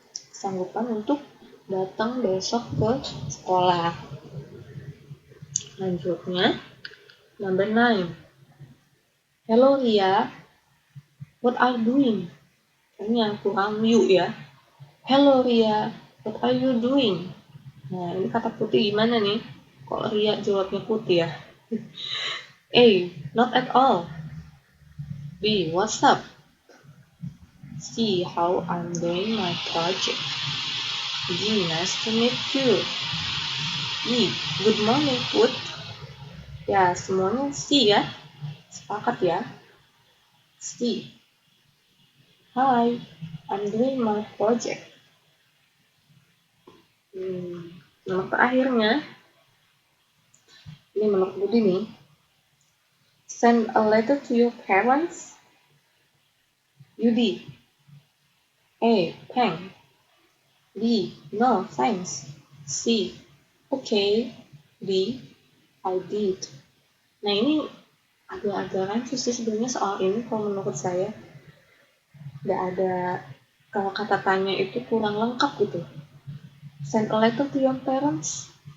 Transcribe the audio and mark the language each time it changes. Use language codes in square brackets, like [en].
[id] Kesanggupan untuk datang besok ke sekolah. [en] Lanjutnya, number 9. Hello Ria, what are you doing? [id] Ini yang kurang you ya. [en] Hello Ria, what are you doing? [id] Nah, ini kata putih gimana nih? Kok Ria jawabnya putih ya? [en] A, not at all. B, what's up? C, how I'm doing my project. D, nice to meet you. E, good morning Put. [id] Ya, semuanya C ya. Sepakat ya. C, [en] hi, I'm doing my project. [id] Nomor terakhirnya, ini menurut Budi nih, [en] send a letter to your parents. Yudi. A. Thank. B. No, thanks. C. Okay. D. I did. [id] Nah ini agak-agak rancu sih sebenarnya soal ini kalau menurut saya. Nggak ada, kalau kata tanya itu kurang lengkap gitu. [en] Send a letter to your parents.